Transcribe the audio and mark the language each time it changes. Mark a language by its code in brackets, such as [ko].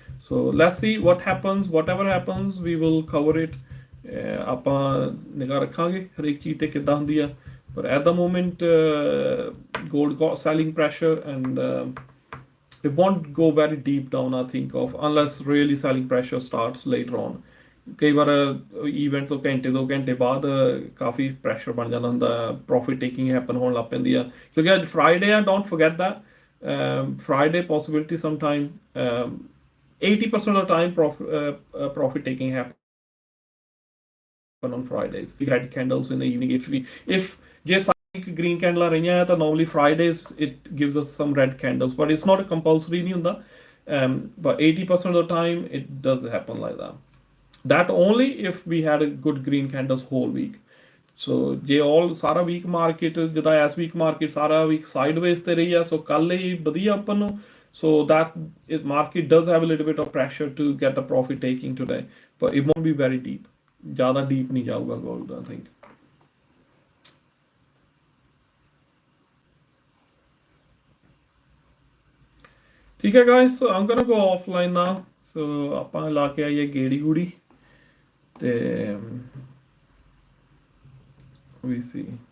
[en] So let's see what happens. Whatever happens, we will cover it. [pa] ਆਪਾਂ ਨਿਗਾਹ ਰੱਖਾਂਗੇ ਹਰੇਕ ਚੀਜ਼ ਤੇ ਕਿੱਦਾਂ ਹੁੰਦੀ ਆ. [en] But at the moment, gold got selling pressure, and it won't go very deep down, I think, unless really selling pressure starts later on. [pa] ਕਈ ਵਾਰ ਈਵੈਂਟ ਤੋਂ ਘੰਟੇ 2 ਘੰਟੇ ਬਾਅਦ ਕਾਫੀ ਪ੍ਰੈਸ਼ਰ ਬਣ ਜਾਂਦਾ ਹੁੰਦਾ, ਪ੍ਰੋਫਿਟ ਟੇਕਿੰਗ ਹੈਪਨ ਹੋਣ ਲੱਗ ਪੈਂਦੀ ਆ, ਕਿਉਂਕਿ ਅੱਜ ਫਰਾਈਡੇ ਆ. [en] Don't forget that Friday possibility some time 80% of the time profit taking happen on Fridays. Red candles in the evening. If just green candle [pa] ਰਹੀਆਂ ਹੈ ਤਾਂ [en] normally Fridays it gives us some red candles, but it's not a compulsory [pa] ਨਹੀਂ ਹੁੰਦਾ. [en] But 80% of the time it does happen like that. That only if we had a good green candles whole week. [pa] So ਜੇ ਸਾਰਾ week market ਜਿੱਦਾਂ ਇਸ week market ਸਾਰਾ week ਸਾਈਡਵੇਜ਼ ਤੇ ਰਹੀ ਆ, ਸੋ ਕੱਲ ਹੀ ਵਧੀਆ ਆਪਾਂ ਨੂੰ. [en] So that market does have a little bit of pressure to get the profit taking today, but it won't be very deep. [hi] ज़्यादा deep नहीं जाऊँगा [en] gold, I think. [hi] ठीक है [en] guys, so I'm gonna go offline now. [pa] So ਆਪਾਂ ਲਾ ਕੇ ਆਈਏ ਗੇੜੀ ਗੂੜੀ ਤੇ [en] we see